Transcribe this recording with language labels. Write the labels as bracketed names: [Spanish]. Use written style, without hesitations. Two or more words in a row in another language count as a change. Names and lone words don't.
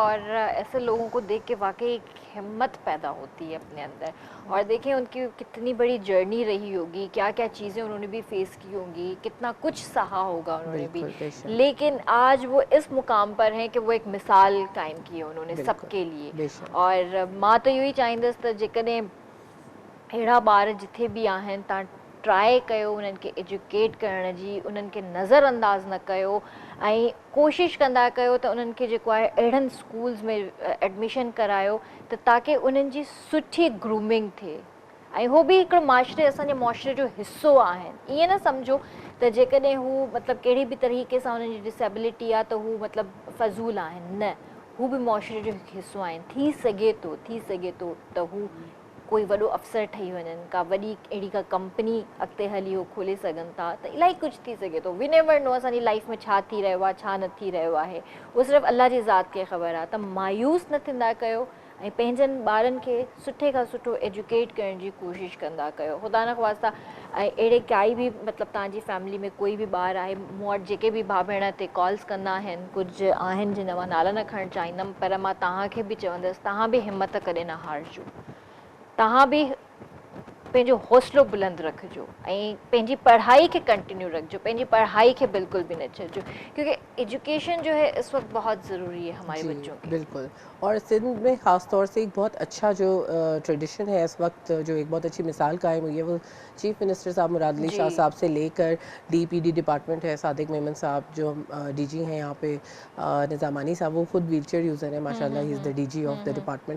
[Urdu] اور ایسے لوگوں کو دیکھ کے واقعی ایک ہمت پیدا ہوتی ہے اپنے اندر. اور دیکھیں ان کی کتنی بڑی جرنی رہی ہوگی، کیا کیا چیزیں انہوں نے بھی فیس کی ہوں گی، کتنا کچھ سہا ہوگا انہوں نے بھی, بالکل، بیشک. لیکن آج وہ اس مقام پر ہیں کہ وہ ایک مثال قائم کی ہے انہوں نے बिल्कुल, سب کے لیے. बेशक। [Sindhi] और मां तो इहो ई चाहींदसि त जेकॾहिं अहिड़ा ॿार जिथे बि आहिनि तव्हां ट्राए कयो उन्हनि खे एजुकेट करण जी, उन्हनि खे नज़रअंदाज़ न कयो ऐं कोशिशि कंदा कयो त उन्हनि खे जेको आहे अहिड़नि स्कूल्स में एडमिशन करायो त ताकी उन्हनि जी सुठी ग्रूमिंग थिए ऐं हो बि हिकिड़ो माशरे, असांजे मुआशरे जो हिसो आहिनि। ईअं न सम्झो त जेकॾहिं हू मतिलबु कहिड़ी बि तरीक़े सां उन्हनि जी डिसेबिलिटी आहे त हू मतिलबु फ़ज़ूल आहिनि, न, हू बि मुआशरे जो हिकु हिसो आहिनि। थी सघे थो त हू कोई वॾो अफ़सर ठही वञनि, का वॾी अहिड़ी का कंपनी अॻिते हली हो खोले सघनि था, त इलाही कुझु थी सघे थो। [English] we never know [Sindhi] असांजी लाइफ में छा थी रहियो आहे, छा न थी रहियो आहे, उहो सिर्फ़ु अल्लाह जी ज़ात खे ख़बर आहे। त मायूस न थींदा कयो ऐं पंहिंजनि ॿारनि खे सुठे खां सुठो एजुकेट करण जी कोशिशि कंदा कयो। ख़ुदा न ख़वास्ता ऐं अहिड़े काई बि मतिलबु तव्हांजी फैमिली में कोई बि ॿारु आहे, मूं वटि जेके बि भाउ भेण ते कॉल्स कंदा आहिनि, कुझु आहिनि जिन मां नाला न खणणु चाहींदमि, पर मां तव्हांखे बि चवंदसि तव्हां बि हिमत कॾहिं न हारजो। तव्हां बि पंहिंजो हौसलो बुलंद रखिजो ऐं पंहिंजी पढ़ाई खे कंटिन्यू रखिजो, पंहिंजी पढ़ाई खे बिल्कुल भी न छॾिजो, [Urdu] کیونکہ ایجوکیشن جو ہے اس وقت بہت ضروری ہے ہمارے जी, بچوں کے. बिल्कुल। اور سندھ میں خاص طور سے ایک بہت اچھا جو ٹریڈیشن ہے اس وقت، جو ایک بہت اچھی مثال قائم ہوئی ہے، وہ [English] chief minister [Urdu] صاحب مراد علی شاہ जी। صاحب سے لے کر ڈی پی ڈی ڈیپارٹمنٹ ہے، صادق میمن صاحب جو ڈی جی ہیں یہاں پے، نظامانی صاحب، وہ خود [English] wheelchair user [Urdu] ہیں ماشاءاللہ, [English] he is the DG of the department.